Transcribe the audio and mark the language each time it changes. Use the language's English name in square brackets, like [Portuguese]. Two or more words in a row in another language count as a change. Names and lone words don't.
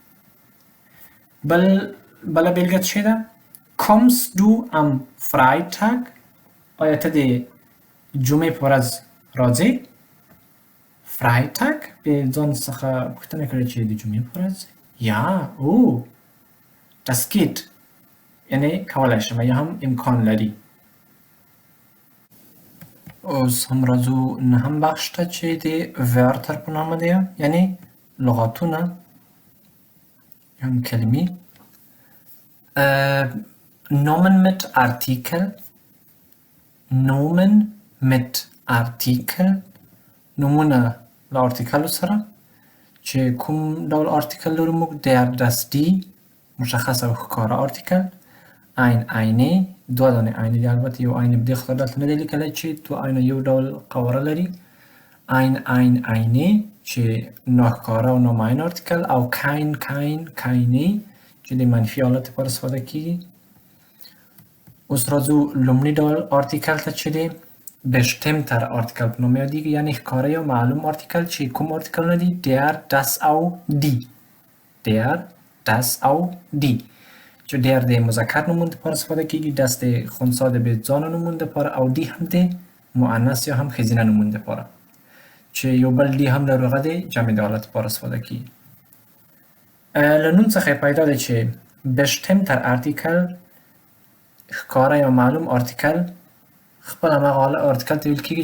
[Pashto] بله بېلګه څه ده [German] kommst du am Freitag [Pashto] آیا ته د جمعې په ورځ راځې Freitag به ځان څخه پوښتنه کړې چې د جمعې په ورځ [German] ja das geht [Pashto] یعنی کولای شم یا هم امکان لري اوس هم راځو نهم بخش ته چې د wörter په نامه دی یعنی لغاتونه یا هم کلمې [German] Nomen mit Artikel Nomen mit Artikel [Pashto] نومونه له ارتیکلو سره چې کوم ډول ارتیکل لرو موږ [German] der das die [Pashto] مشخص او ښکاره ارتیکل [German] ein eine [Pashto] دوه دانې eine دي البته یو eine په دې خاطر دلته نه دی لیکلی چې دوه eine یو ډول قواره لري eine چې ناښکاره او نامعین ارتیکل او keine چې د منفي حالت لپاره استفاده کیږي اوس راځو لومړي ډول ارتیکل ته چې دی bestimmter ارتیکل په نوم یادیږي یعنی ښکاره یا معلوم ارتیکل چې کوم ارتیکلونه دي [German] der das [Pashto] او [German] die der das [Pashto] او die چې der د مذکر نومونو لپاره استفاده کیږي das د خنثی د بېځانه نومونو لپاره او die هم د مؤنث یا هم ښځینه نومونو لپاره چې یو بل die هم لرو هغه د جمع د حالت لپاره استفاده کیږي له نوم څخه پیدا دی چې bestimmter ارتیکل ښکاره یا معلوم ارتیکل خپل هماغه ارتیکل ته ویل کیږي